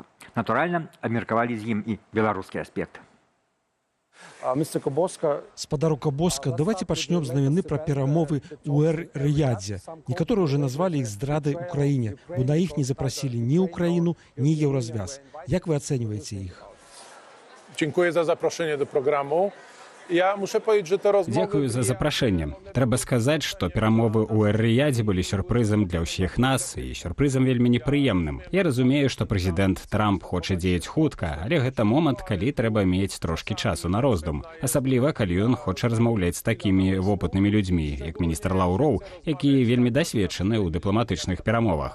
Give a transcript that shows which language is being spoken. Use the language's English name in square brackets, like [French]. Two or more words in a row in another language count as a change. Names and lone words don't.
[Belarusian] Натуральна, абмеркавалі з ім і беларускі аспект. Спадару Кабоска, давайте пачнём з навіны пра перамовы ў Эр-Рыядзе. Некаторыя ўжо назвалі іх здрадай Украіне, бо на іх не запрасілі ні Украіну, ні Еўразвяз. Як вы ацэньваеце іх? [Polish] Dziękuję za zaproszenie do programu. Ja muszę powiedzieć, że te rozmowy... [Belarusian] Дзякую за запрашэнне. Трэба сказаць, што перамовы ў Эр-Рыядзе былі сюрпрызам для ўсіх нас і сюрпрызам вельмі непрыемным. Я разумею, што прэзідэнт Трамп хоча дзеяць хутка, але гэта момант, калі трэба мець трошкі часу на роздум. Асабліва, калі ён хоча размаўляць з такімі вопытнымі людзьмі, як міністр Лаўроў, якія вельмі дасведчаны ў дыпламатычных перамовах.